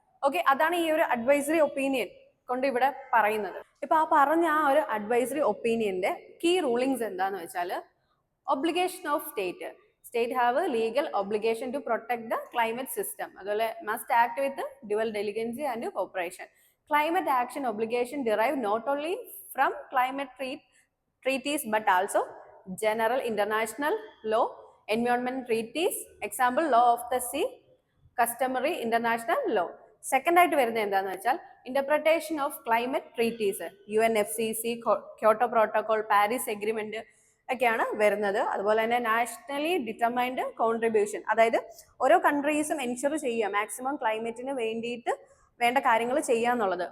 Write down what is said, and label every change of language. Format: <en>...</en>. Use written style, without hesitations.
<ml>Okay, അതാണ് ഈ ഒരു അഡ്വൈസറി ഒപ്പീനിയൻ കൊണ്ട് ഇവിടെ പറയുന്നത്. ഇപ്പൊ ആ പറഞ്ഞ ആ ഒരു അഡ്വൈസറി ഒപ്പീനിയന്റെ കീ റൂളിങ്സ് എന്താന്ന് വെച്ചാൽ,</ml> <en>Obligation of state have legal obligation to protect the climate system. അതുപോലെ must act with dual diligency and cooperation. Climate action obligation derive not only from climate treaties but also general international law, environment treaties, example law of the sea, customary international law.</en> <ml>Second ആയിട്ട് വരുന്നത് എന്താണെന്ന് വെച്ചാൽ,</ml> <en>interpretation of climate treaties,</en> <ml>UNFCCC, Kyoto protocol, Paris agreement ഒക്കെയാണ് വരുന്നത്. അതുപോലെ തന്നെ nationally determined contribution, അതായത് ഓരോ കൺട്രീസും എൻഷുർ ചെയ്യുക മാക്സിമം ക്ലൈമറ്റിന് വേണ്ടിയിട്ട് വേണ്ട കാര്യങ്ങൾ ചെയ്യുക എന്നുള്ളത്.</ml>